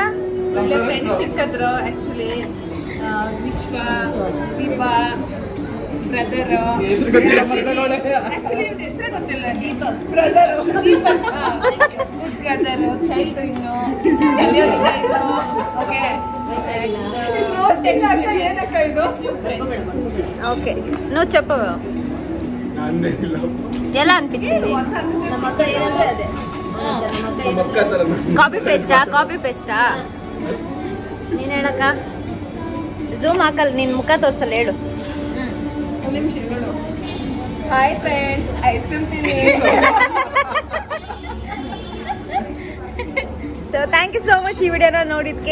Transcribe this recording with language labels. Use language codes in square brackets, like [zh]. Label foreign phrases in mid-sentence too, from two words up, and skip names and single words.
[kn] ಒಳ್ಳೆ ಫ್ರೆಂಡ್ಸ್ ಸಿಕ್ಕಿದ್ರು. ಆಕ್ಚುಲಿ ವಿಶ್ವ, ದೀಪಾ, ಬ್ರದರ್, ಆಕ್ಚುಲಿ ಹೆಸರೇ ಗೊತ್ತಿಲ್ಲ. ದೀಪಕ್ ಬ್ರದರ್, ದೀಪಕ್ [en] good brother, [kn] ಚೈಲ್ಡ್ ಇನ್ನು ಕಲಿಯೋದಿಲ್ಲ ಇನ್ನು. ಓಕೆ [te] ఓకే నువ్వు చెప్పవా ఎలా అనిపించింది? కాపీ పేస్టా [kn] ನೀನ್ ಹೇಳಕ್ಕ. ಝೂಮ್ ಹಾಕಲ್ಲ, ನಿನ್ ಮುಖ ತೋರ್ಸಲ್ಲ, ಹೇಳು. [en] hi friends, ice cream ತಿನ್ನಿ. so thank you so much [kn] ಈ ವಿಡಿಯೋನ ನೋಡಿದ್ಕೆ.